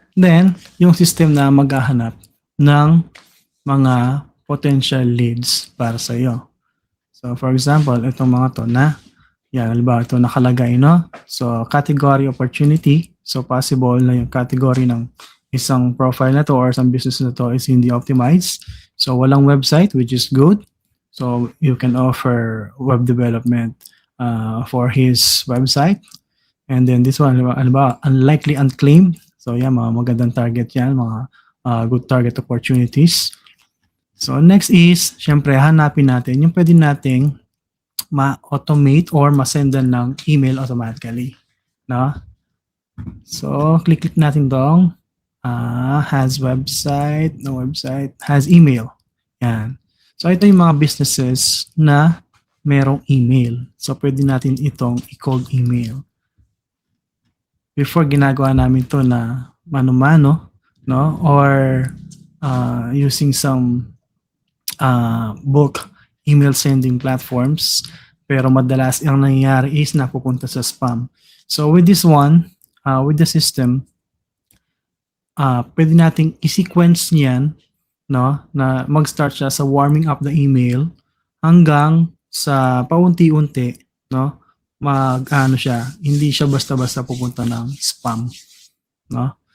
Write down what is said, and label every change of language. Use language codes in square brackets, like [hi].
[tl] Then, yung system na maghahanap ng mga potential leads para sa iyo. So for example, itong mga to na, yan, halimbawa ito nakalagay, no? So category opportunity. So possible na yung category ng isang profile na to or isang business na to is hindi optimized. [en] So walang website, which is good. So you can offer web development for his website. And then this one, ano ba, unlikely unclaimed. So yan, mga magandang target yan, mga good target opportunities. [tl] So next is, syempre, hanapin natin yung pwede nating ma-automate or ma-sendan ng email automatically. No? So click natin dong. [en] Has website, no website, has email. [tl] Yan. So ito yung mga businesses na merong email. So pwede natin itong i-cold email. Before ginagawa namin to na mano-mano, no? [en] Or using some bulk email sending platforms. [tl] Pero madalas ang nangyayari is napupunta sa spam. So with this one, with the system, pwede nating i-sequence niyan, no, na mag-start siya sa warming up the email hanggang sa paunti-unti, no, mag-ano siya, hindi siya basta-basta pupunta ng spam, no.